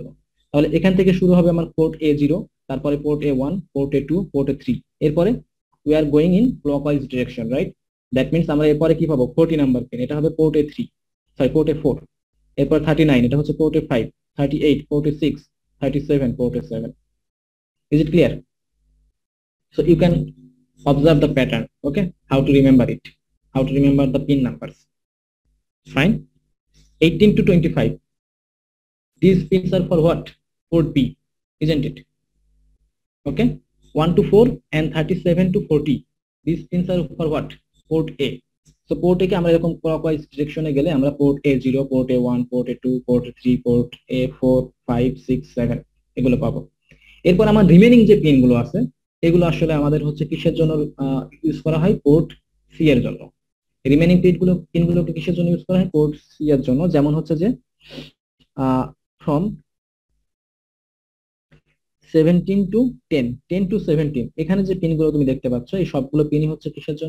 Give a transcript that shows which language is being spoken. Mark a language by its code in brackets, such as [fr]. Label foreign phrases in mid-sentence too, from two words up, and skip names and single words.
[bn] তাহলে এখান থেকে শুরু হবে আমার পোর্ট A0, তারপরে পোর্ট A1, পোর্ট A2, পোর্ট A3, এরপরে [en] we are going in clockwise direction, right? that means [bn] আমরা এরপরে কি পাবো? 40 নাম্বার পিন, এটা হবে পোর্ট A3, সরি পোর্ট A4, এরপর 39 এটা হচ্ছে পোর্ট A5, 38 পোর্ট A6, 37 পোর্ট A7। [en] Is it clear? So you can observe the pattern, okay? How to remember it? How to remember the pin numbers? Fine. 18 to 25. These pins are for what? Port B, isn't it? Okay. 1 to 4 and 37 to 40. These pins are for what? Port A. So port A [bn] কে আমরা এরকম [en] clockwise direction [bn] এ গেলে আমরা [en] port A0, port A1, port A2, port A3, port A4, 5, 6, 7 [bn] এগুলো পাবো। এরপর আমার রিমেনিং যে পিন গুলো আছে এগুলো আসলে আমাদের হচ্ছে কিসের জন্য ইউজ করা হয়? পোর্ট সি এর জন্য। রিমেনিং পিনগুলোকে কিসের জন্য ইউজ করা হয়? পোর্ট সি এর জন্য। যেমন হচ্ছে যে ফ্রম 17 টু 10, 10 টু 17 এখানে যে পিনগুলো তুমি দেখতে পাচ্ছ এই সবগুলো পিনই হচ্ছে কিসের জন্য?